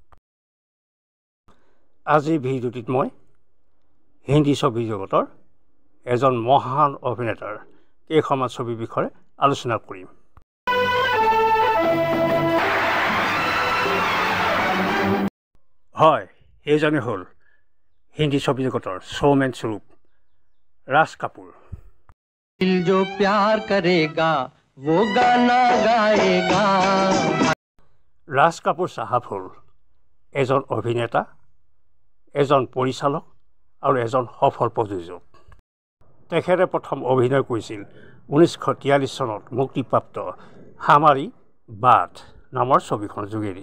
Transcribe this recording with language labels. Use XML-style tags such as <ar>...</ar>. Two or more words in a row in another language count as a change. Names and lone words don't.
<as>আজিৰ ভিডিঅ'টিত মই হিন্দী ছবি জগতৰ এজন মহান অভিনেতাৰ কেইখনমান ছবিৰ বিষয়ে আলোচনা কৰিম। হয়, সেইজনে হ'ল হিন্দী ছবি জগতৰ শ্ব'মেন স্বৰূপ ৰাজ কাপুৰ।</as> <hi>दिल जो प्यार करेगा वो गाना गाएगा।</hi> <as>ৰাজ কাপুৰ চাহাব হ'ল এজন অভিনেতা, এজন পৰিচালক আৰু এজন সফল প্ৰযোজক। তেখেতে প্ৰথম অভিনয় কৰিছিল 1943 চনত মুক্তিপ্ৰাপ্ত হামাৰী বাট নামৰ ছবিখনৰ যোগেদি।</as>